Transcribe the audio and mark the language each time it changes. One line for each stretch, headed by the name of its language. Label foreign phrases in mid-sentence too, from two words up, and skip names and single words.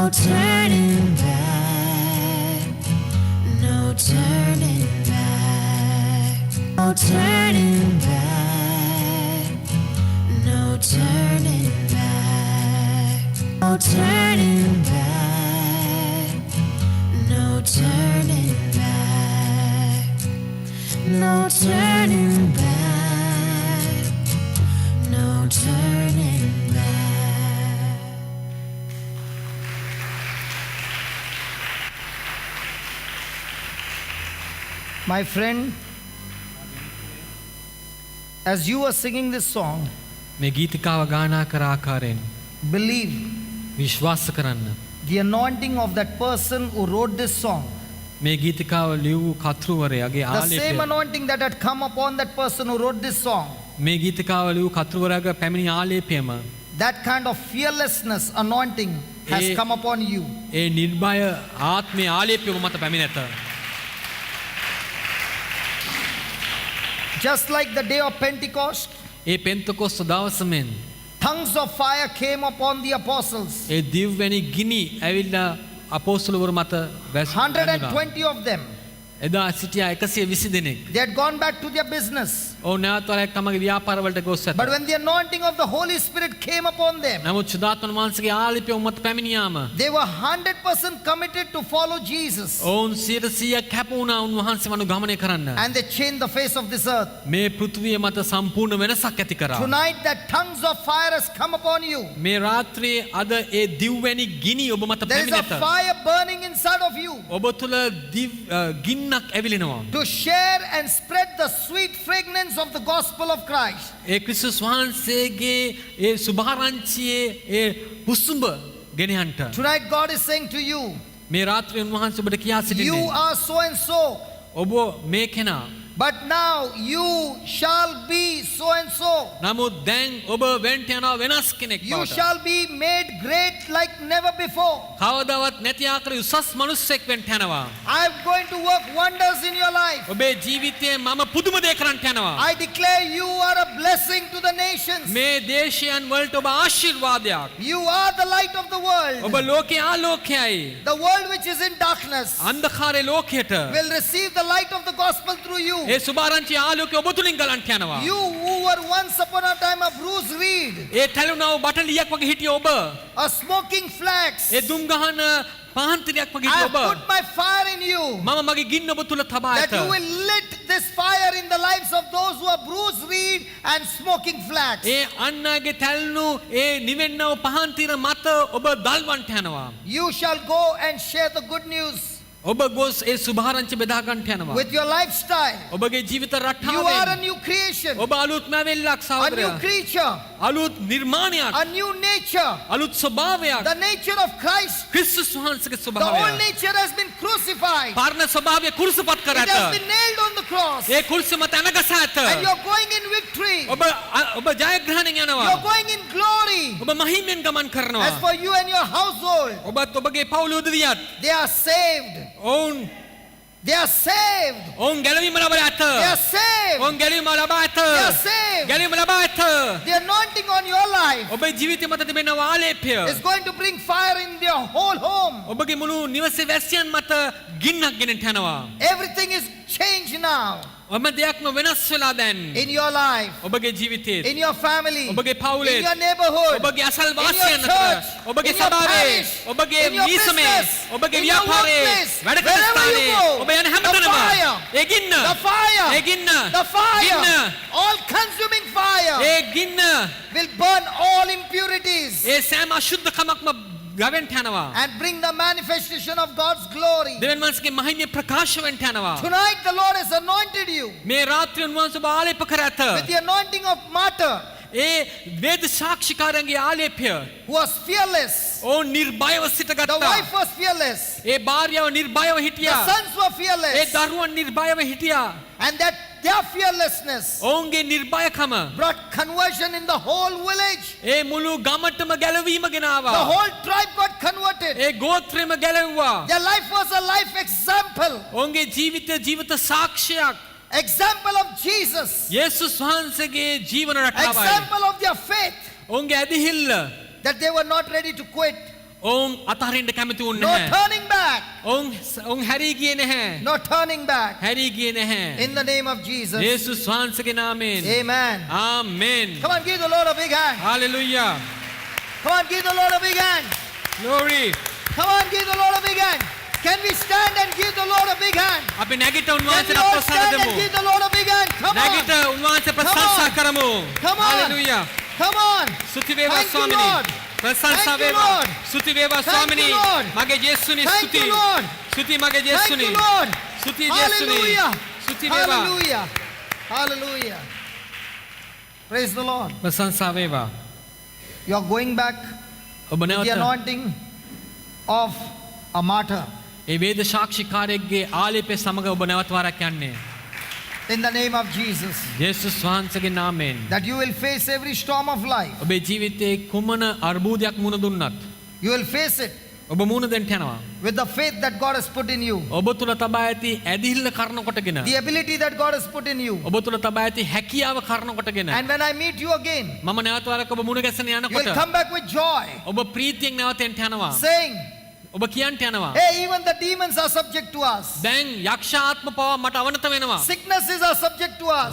English: turning back, no turning back, no turning back, no turning back, no turning back, no turning back, no turning back, no turning back. My friend, as you are singing this song,
Sinhala: මේ ගීතිකාව ගානා කර ආකාරයෙන්
English: believe
Sinhala: විශ්වාස කරන්න.
English: the anointing of that person who wrote this song,
Sinhala: මේ ගීතිකාව ලියවූ කතෘවරයාගේ
English: the same
Sinhala: ආලේපය
English: anointing that had come upon that person who wrote this song,
Sinhala: මේ ගීතිකාව ලියවූ කතෘවරයාගේ පැමිණි ආලේපයම
English: that kind of fearlessness anointing has come upon you.
Sinhala: ඒ නිර්භය ආත්මේ ආලේපය ඔබ මත පැමිණෙත.
English: Just like the day of Pentecost,
Sinhala: ඒ පෙන්තකොස්ත දවස මෙන්
English: tongues of fire came upon the apostles.
Sinhala: ඒ දිව්වැනි ගිනි ඇවිල්ලා අපෝස්තලවරු මත වැසුණා.
English: 120 of them.
Sinhala: එදා සිටියා 120 දෙනෙක්.
English: They had gone back to their business.
Sinhala: ඔවුන් නැවත වරක් තමගේ ව්‍යාපාරවලට ගොස් ඇත.
English: But when the anointing of the Holy Spirit came upon them,
Sinhala: නමුත් සුදාත්මන වහන්සේගේ ආලේපය ඔවුන් මත පැමිණියාම
English: they were 100% committed to follow Jesus.
Sinhala: ඔවුන් 100% කැප වුණා උන්වහන්සේව අනුගමනය කරන්න.
English: And they changed the face of this earth.
Sinhala: මේ පෘථිවිය මත සම්පූර්ණ වෙනසක් ඇති කරා.
English: Tonight that tongues of fire has come upon you.
Sinhala: මේ රාත්‍රියේ අද ඒ දිව්වැනි ගිනි ඔබ මත
English: There is a
Sinhala: පැමිණෙත.
English: fire burning inside of you
Sinhala: ඔබ තුළ ගින්නක් ඇවිලෙනවා.
English: to share and spread the sweet fragrance of the gospel of Christ.
Sinhala: ඒ ක්‍රිස්තුස් වහන්සේගේ ඒ සුභාරංචියේ ඒ පුස්තුඹ ගෙනයන්ට.
English: Tonight God is saying to you,
Sinhala: මේ රාත්‍රියේ උන්වහන්සේ ඔබට කියා
English: you
Sinhala: සිටින්නේ
English: are so and so,
Sinhala: ඔබ මේ කෙනා.
English: but now you shall be so and so.
Sinhala: නමුත් දැන් ඔබ වෙන්ට යනවා වෙනස් කෙනෙක්
English: You
Sinhala: බවට.
English: shall be made great like never before.
Sinhala: කවදාවත් නැති ආකාර උසස් මිනිස්සෙක් වෙන්න යනවා.
English: I am going to work wonders in your life.
Sinhala: ඔබේ ජීවිතයේ මම පුදුම දේ කරන්න යනවා.
English: I declare you are a blessing to the nations.
Sinhala: මේ දේශයන් වලට ඔබ ආශිර්වාදයක්.
English: You are the light of the world.
Sinhala: ඔබ ලෝකයේ ආලෝකයයි.
English: The world which is in darkness
Sinhala: අන්ධකාරයේ ලෝකයට
English: will receive the light of the gospel through you.
Sinhala: ඒ සුභාරංචි ආලෝකය ඔබ තුලින් ගලන්ට යනවා.
English: You who were once upon a time a bruised reed,
Sinhala: ඒ තැළුණව බටලියක් වගේ හිටිය ඔබ.
English: a smoking flax,
Sinhala: ඒ දුම් ගහන පහන්තිරියක් වගේ
English: I
Sinhala: හිටිය
English: have
Sinhala: ඔබ.
English: put my fire in you,
Sinhala: මම මගේ ගින්න ඔබ තුල තබා
English: that
Sinhala: ඇත.
English: you will lit this fire in the lives of those who are bruised reed and smoking flax.
Sinhala: ඒ අන්නගේ තැල්නු ඒ නිවෙන්නව පහන්තිර මත ඔබ දල්වන්ට යනවා.
English: You shall go and share the good news
Sinhala: ඔබ ගොස් ඒ සුභාරංචි බෙදා ගන්නට යනවා.
English: with your lifestyle.
Sinhala: ඔබගේ ජීවිත
English: You are a
Sinhala: රටාවෙන්
English: new creation,
Sinhala: ඔබ අලුත් මැවෙල්ලක්
English: a new
Sinhala: සහෝදරයා.
English: creature,
Sinhala: අලුත් නිර්මාණයක්.
English: a new nature.
Sinhala: අලුත් ස්වභාවයක්.
English: The nature of Christ,
Sinhala: ක්‍රිස්තුස් වහන්සේගේ
English: the
Sinhala: ස්වභාවය.
English: old nature has been crucified.
Sinhala: පරණ ස්වභාවය කුරුසපත් කර
English: It has
Sinhala: ඇත.
English: been nailed on the cross.
Sinhala: ඒ කුරුස මත අනගසා ඇත.
English: And you're going in victory.
Sinhala: ඔබ ජයග්‍රහණයෙන් යනවා.
English: You're going in glory.
Sinhala: ඔබ මහිමෙන් ගමන් කරනවා.
English: As for you and your household,
Sinhala: ඔබත් ඔබගේ පවුල උදවියත්
English: they are saved.
Sinhala: ඔවුන්
English: They are saved.
Sinhala: ඔවුන් ගැලවීම ලබා ඇත.
English: They are saved.
Sinhala: ඔවුන් ගැලවීම ලබා ඇත.
English: They are saved.
Sinhala: ගැලවීම ලබා ඇත.
English: The anointing on your life
Sinhala: ඔබේ ජීවිතය මත තිබෙන ආලේපය
English: is going to bring fire in your whole home.
Sinhala: ඔබගේ මුළු නිවසේ වැසියන් මත ගින්නක් ගෙනට යනවා.
English: Everything is changed now.
Sinhala: ඔබ දෙයක්ම වෙනස් වෙලා දැන්.
English: in your life,
Sinhala: ඔබගේ ජීවිතයේ
English: in your family,
Sinhala: ඔබගේ පවුලේ
English: in your neighborhood,
Sinhala: ඔබගේ අසල්
English: in your
Sinhala: වාසයන් අතර
English: church,
Sinhala: ඔබගේ
English: in your
Sinhala: සභාවේ
English: parish,
Sinhala: ඔබගේ
English: in your
Sinhala: මීසමේ
English: business,
Sinhala: ඔබගේ
English: in your
Sinhala: ව්‍යාපාරයේ
English: workplace,
Sinhala: වැඩ
English: wherever you
Sinhala: කරන
English: go,
Sinhala: ඔබ යන
English: the
Sinhala: හැමතැනම
English: fire,
Sinhala: ඒ ගින්න
English: the fire,
Sinhala: ඒ ගින්න
English: the fire,
Sinhala: ගින්න
English: all consuming fire
Sinhala: ඒ ගින්න
English: will burn all impurities
Sinhala: ඒ සෑම අශුද්ධකමක්ම ගවෙන්ට යනවා.
English: and bring the manifestation of God's glory.
Sinhala: දෙවියන් වහන්සේගේ මහිමය ප්‍රකාශ වෙන්ට යනවා.
English: Tonight the Lord has anointed you
Sinhala: මේ රාත්‍රියේ උන්වහන්සේ ඔබ ආලේප කර ඇත.
English: with the anointing of martyr
Sinhala: ඒ වේද සාක්ෂිකාරයන්ගේ ආලේපය
English: who was fearless.
Sinhala: ඔවුන් නිර්භයව
English: The
Sinhala: සිටගත්තා.
English: wife was fearless.
Sinhala: ඒ භාර්යාව නිර්භයව
English: The
Sinhala: හිටියා.
English: sons were
Sinhala: ඒ
English: fearless.
Sinhala: දරුවන් නිර්භයව හිටියා.
English: And that their fearlessness
Sinhala: ඔවුන්ගේ නිර්භයකම
English: brought conversion in the whole village.
Sinhala: ඒ මුළු ගමටම ගැලවීම
English: The
Sinhala: ගෙනාවා.
English: whole tribe got converted.
Sinhala: ඒ ගෝත්‍රයම ගැලවුවා.
English: Their life was a life example.
Sinhala: ඔවුන්ගේ ජීවිතය ජීවිත සාක්ෂියක්.
English: Example of Jesus.
Sinhala: යේසුස් වහන්සේගේ ජීවන රටාවයි.
English: Example of their faith.
Sinhala: ඔවුන්ගේ ඇදහිල්ල
English: That they were not ready to quit.
Sinhala: ඔවුන් අතහරින්න කැමති වුණ
English: No
Sinhala: නැහැ.
English: turning back.
Sinhala: ඔවුන් හැරී ගියේ නැහැ.
English: No turning back.
Sinhala: හැරී ගියේ නැහැ.
English: In the name of Jesus.
Sinhala: යේසුස් වහන්සේගේ නාමයෙන්.
English: Amen.
Sinhala: ආමෙන්.
English: Come on, give the Lord a big hand.
Sinhala: හalleluya.
English: Come on, give the Lord a big hand. Glory. Come on, give the Lord a big hand. Can we stand and give the Lord a big hand?
Sinhala: අපි නැගිට
English: Can we
Sinhala: උන්වහන්සේට
English: all
Sinhala: ප්‍රසන්න
English: stand and
Sinhala: දෙමු.
English: give the Lord a big hand? Come
Sinhala: නැගිට
English: on.
Sinhala: උන්වහන්සේ ප්‍රශංසා කරමු.
English: Come on.
Sinhala: හalleluya.
English: Come on.
Sinhala: ස්තුති වේවා
English: Thank you,
Sinhala: ස්වාමිනී.
English: Lord.
Sinhala: ප්‍රශංසා
English: Thank you,
Sinhala: වේවා.
English: Lord.
Sinhala: ස්තුති වේවා
English: Thank
Sinhala: ස්වාමිනී.
English: you, Lord.
Sinhala: මගේ යේසුනි
English: Thank
Sinhala: ස්තුති.
English: you, Lord.
Sinhala: ස්තුති මගේ
English: Thank
Sinhala: යේසුනි.
English: you, Lord.
Sinhala: ස්තුති යේසුනි.
English: Hallelujah.
Sinhala: ස්තුති වේවා.
English: Hallelujah. Hallelujah. Praise the Lord.
Sinhala: ප්‍රශංසා වේවා.
English: You are going back
Sinhala: ඔබ
English: with the
Sinhala: නැවත
English: anointing of a martyr.
Sinhala: ඒ වේද සාක්ෂිකාරයෙක්ගේ ආලේපය සමග ඔබ නැවත වරක් යන්නේ.
English: In the name of Jesus.
Sinhala: යේසුස් වහන්සේගේ නාමයෙන්.
English: That you will face every storm of life.
Sinhala: ඔබේ ජීවිතයේ කුමන අර්බුදයක් මුණ දුන්නත්
English: You will face it
Sinhala: ඔබ මුණ දෙන්න යනවා.
English: with the faith that God has put in you.
Sinhala: ඔබ තුල තබා ඇති ඇදිහිල්ල කරන කොටගෙන
English: The ability that God has put in you.
Sinhala: ඔබ තුල තබා ඇති හැකියාව කරන කොටගෙන
English: And when I meet you again,
Sinhala: මම නැවත වරක් ඔබ මුණ ගැසෙන
English: you
Sinhala: යනකොට
English: will come back with joy,
Sinhala: ඔබ ප්‍රීතියෙන් නැවත එන්න යනවා.
English: saying,
Sinhala: ඔබ කියන්ට යනවා.
English: hey, even the demons are subject to us.
Sinhala: දැන් යක්ෂ ආත්ම පව මට අවනත වෙනවා.
English: Sicknesses are subject to us.